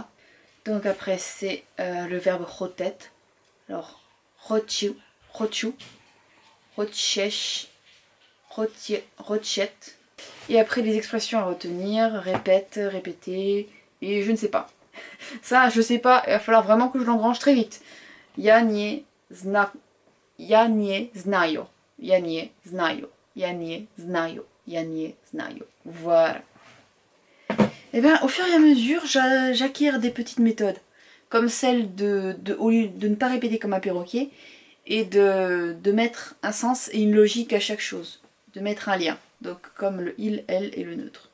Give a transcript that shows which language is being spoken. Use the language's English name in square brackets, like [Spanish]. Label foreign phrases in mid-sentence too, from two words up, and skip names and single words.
[French] Donc après, c'est le verbe rotet. Alors, [Russian] хочу, хочу, хочешь, хочет. [French] Et après, les expressions à retenir, répète, répéter, et je ne sais pas. Ça, je sais pas, il va falloir vraiment que je l'engrange très vite. [Russian] Я не знаю. Я не знаю. Я не знаю. Я не знаю. Я не знаю. Ja nie znajo. [French] Voilà. Et bien, au fur et à mesure, j'acquiers des petites méthodes. Comme celle au lieu de ne pas répéter comme un perroquet, et de mettre un sens et une logique à chaque chose. De mettre un lien. Donc, comme le il, elle et le neutre.